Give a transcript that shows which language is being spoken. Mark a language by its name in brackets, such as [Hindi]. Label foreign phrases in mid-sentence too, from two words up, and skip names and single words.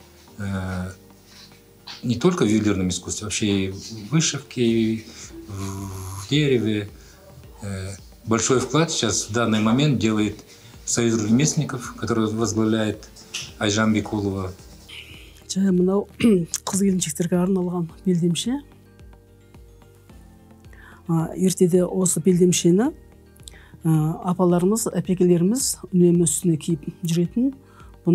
[Russian] не только в ювелирном искусстве, вообще и в вышивке, и в дереве. Большой вклад сейчас в данный момент делает Союз ремесленников, который возглавляет Айжан Бекулова. [Kazakh] Мынау қыз-келіншектерге арналған белдемше. Ертеде осы белдемшені апаларымыз, әпекелеріміз үнемі үстіне киіп жүретін.